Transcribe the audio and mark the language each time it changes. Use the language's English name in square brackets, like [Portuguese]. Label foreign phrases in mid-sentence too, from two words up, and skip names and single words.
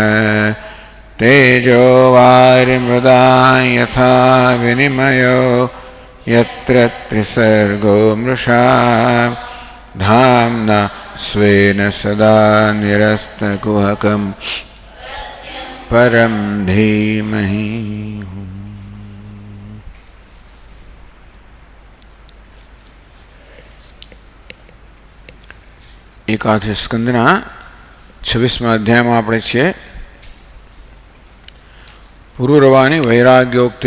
[Sanskrit] तेजो वारिमृदां यथा विनिमयो यत्र त्रिसर्गो मृषा धाम्ना स्वेन सदा निरस्तकुहकं परं धीमहि. [Gujarati] એકાદશ સ્કંદના 26મા અધ્યાયમાં આપણે છીએ. પુરુરવાની વૈરાગ્યોક્તિ.